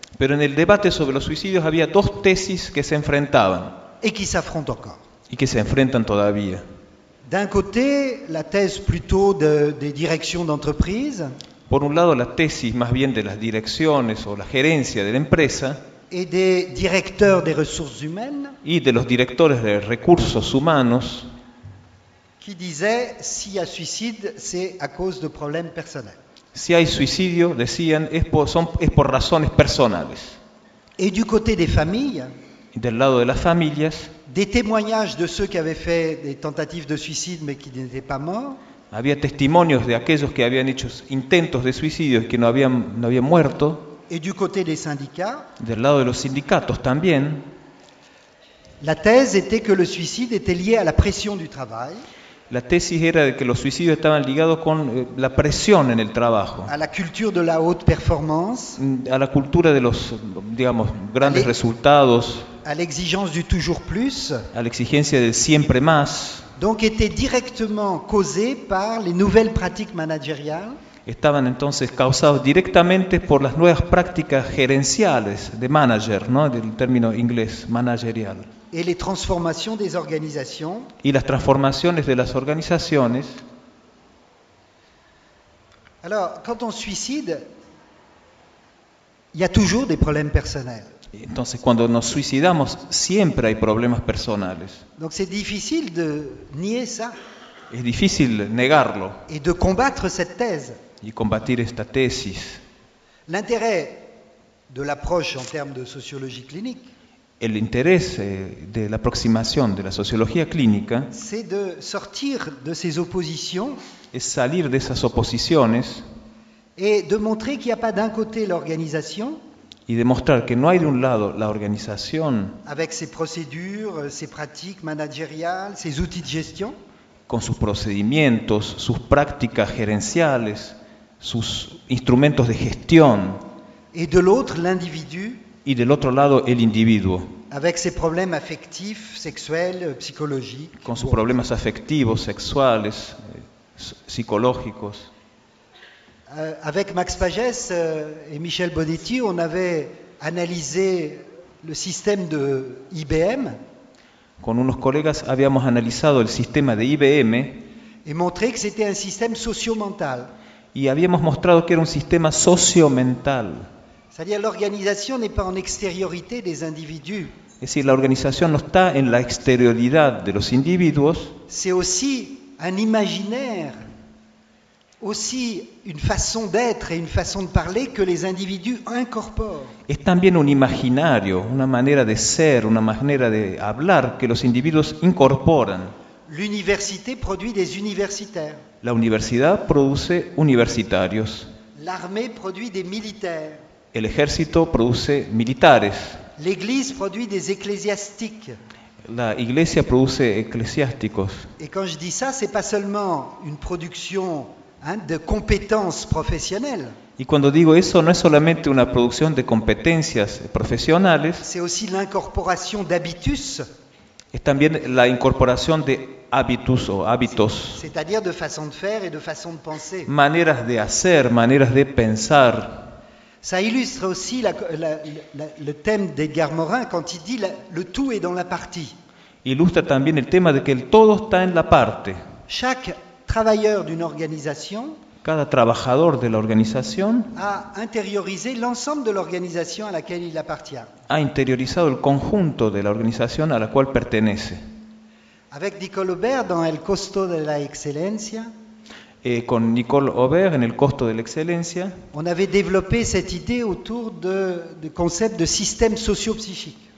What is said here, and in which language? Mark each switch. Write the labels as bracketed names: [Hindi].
[Spanish] Pero en el debate sobre los suicidios había dos tesis que se enfrentaban. [French] Et qui s'affrontent encore. [Spanish] Y que se enfrentan todavía. [French] D'un côté, la thèse plutôt des directions d'entreprise. [Spanish] Por un lado, la tesis más bien de las direcciones o la gerencia de la empresa. [French] Et des directeurs des ressources humaines. [Spanish] Y de los directores de recursos humanos. [French] Qui disaient, s'il y a suicide, c'est à cause de problèmes personnels. [Spanish] Si hay suicidio, decían, es por razones personales. [French] Et du côté des familles, [Spanish] del lado de las familias, [French] des témoignages de ceux qui avaient fait des tentatives de suicide mais qui n'étaient pas morts, [Spanish] había testimonios de aquellos que habían hecho intentos de suicidio y que no habían muerto, [French] et du côté des syndicats, [Spanish] del lado de los sindicatos también, [French] la thèse était que le suicide était lié à la pression du travail. [Spanish] La tesis era de que los suicidios estaban ligados con la presión en el trabajo. [French] A la culture de la haute performance. [Spanish] A la cultura de los, digamos, grandes resultados. [French] A l'exigence du toujours plus. [Spanish] A la exigencia del siempre más. [French] Donc était directement causé par les nouvelles pratiques managériales. [Spanish] estaban entonces causados directamente por las nuevas prácticas gerenciales de manager, ¿no? Del término inglés managerial. [French] Et les transformations des organisations. [Spanish] Y las transformaciones de las organizaciones. [French] Alors, quand on suicide, il y a toujours des problèmes personnels. [Spanish] Entonces, cuando nos suicidamos, siempre hay problemas personales. [French] Donc, c'est difficile de nier ça. [Spanish] Es difícil negarlo. [French] Et de combattre cette thèse. [Spanish] Y combatir esta tesis. [French] L'intérêt de l'approche en termes de sociologie clinique. [Spanish] El interés de la aproximación de la sociología clínica. [French] C'est de sortir de ces oppositions. [Spanish] Es salir de esas oposiciones. [French] Et de montrer qu'il n'y a pas d'un côté l'organisation. [Spanish] Y demostrar que no hay de un lado la organización. [French] Avec ses procédures, ses pratiques managériales, ses outils de gestion. [Spanish] Con sus procedimientos, sus prácticas gerenciales, sus instrumentos de gestión. [French] Et de l'autre, l'individu. [Spanish] Y del otro lado, el individuo. [French] Avec ses problèmes affectifs, sexuels, psychologiques. [Spanish] Con sus problemas afectivos, sexuales, psicológicos. [French] Avec Max Pagès et Michel Bonetti, on avait analysé le système de IBM. [Spanish] Con unos colegas habíamos analizado el sistema de IBM. [French] Et montré que c'était un système socio-mental. [Spanish] Y habíamos mostrado que era un sistema socio-mental. [French] C'est-à-dire l'organisation n'est pas en extériorité des individus. [Spanish] Es decir, la organización no está en la exterioridad de los individuos. [French] C'est aussi un imaginaire. Aussi une façon d'être et une façon de parler que les individus incorporent. [Spanish] Es también un imaginario, una manera de ser, una manera de hablar que los individuos incorporan. [French] L'université produit des universitaires. [Spanish] La universidad produce universitarios. [French] L'armée produit des militaires. [Spanish] El ejército produce militares. [French] L'église produit des ecclésiastiques. [Spanish] La iglesia produce eclesiásticos. [French] Et quand je dis ça, c'est pas seulement une production de compétences professionnelles. [Spanish] Y cuando digo eso no es solamente una producción de competencias profesionales. [French] C'est aussi l'incorporation d'habitus. [Spanish] Es también la incorporación de hábitos o hábitos. [French] C'est-à-dire de façon de faire et de façon de penser. [Spanish] Maneras de hacer, maneras de pensar. [French] Ça illustre aussi le thème d'Edgar Morin quand il dit le tout est dans la partie. [Spanish] Ilustra también el tema de que el todo está en la parte. [French] Chaque travailleur d'une organisation, [Spanish] cada trabajador de la organización, [French] a intériorisé l'ensemble de l'organisation à laquelle il appartient. [Spanish] Ha interiorizado el conjunto de la organización a la cual pertenece. [French] Avec Nicole Aubert dans El costo de la excelencia, [Spanish] con Nicole Aubert en El costo de la excelencia, [French] on avait développé cette idée autour de concept de système socio-psychique.